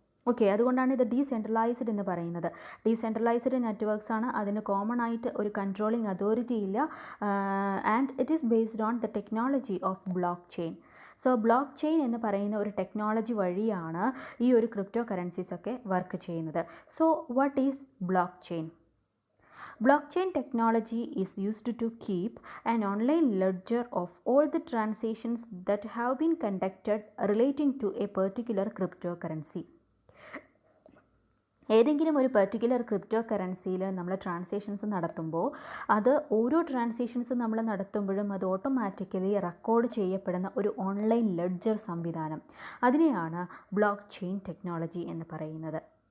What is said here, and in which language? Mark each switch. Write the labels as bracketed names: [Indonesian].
[Malayalam] Okay, അതുകൊണ്ടാണ് ഇത് decentralised എന്ന് പറയുന്നത്. ഡീസെൻട്രലൈസ്ഡ് നെറ്റ്വർക്ക്സ് ആണ്, അതിന് കോമൺ ആയിട്ട് ഒരു കൺട്രോളിങ് അതോറിറ്റി ഇല്ല. [English] And it is based on the technology of blockchain. [Malayalam] So block chain എന്ന് പറയുന്ന ഒരു ടെക്നോളജി വഴിയാണ് ഈ ഒരു ക്രിപ്റ്റോ കറൻസീസ് ഒക്കെ വർക്ക് ചെയ്യുന്നത്. [English] So what is blockchain? Blockchain technology is used to keep an online ledger of all the transactions that have been conducted relating to a particular cryptocurrency. [Malayalam] ഏതെങ്കിലും ഒരു particular crypto കറൻസിയിൽ നമ്മൾ transactions നടത്തുമ്പോൾ അത് ഓരോ transactions നമ്മൾ നടത്തുമ്പോഴും അത് automatically record ചെയ്യപ്പെടുന്ന ഒരു ഓൺലൈൻ ലെഡ്ജർ സംവിധാനം, അതിനെയാണ് ബ്ലോക്ക് ചെയിൻ ടെക്നോളജി എന്ന് പറയുന്നത്.